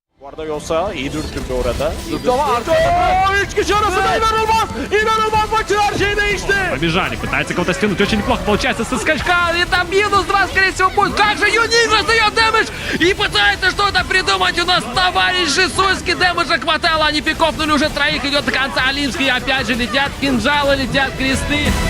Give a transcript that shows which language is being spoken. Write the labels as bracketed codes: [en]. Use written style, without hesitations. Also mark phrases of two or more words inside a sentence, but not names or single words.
[tr] Arda Yosa iyi dürtüldü orada. Ama Arda 3 kişi arasında inanılmaz! İnanılmaz maçın her şeyi değişti. [ru] Побежали, пытается кого-то стянуть, очень неплохо получается со скачка, и там минус 2, скорее всего, будет. Как же Юнин раздает дэмэдж и пытается что-то придумать у нас товарищ Жесуйский, дэмэджа хватало, они пикопнули уже троих, идет до конца Алимский, опять же летят кинжалы, летят кресты.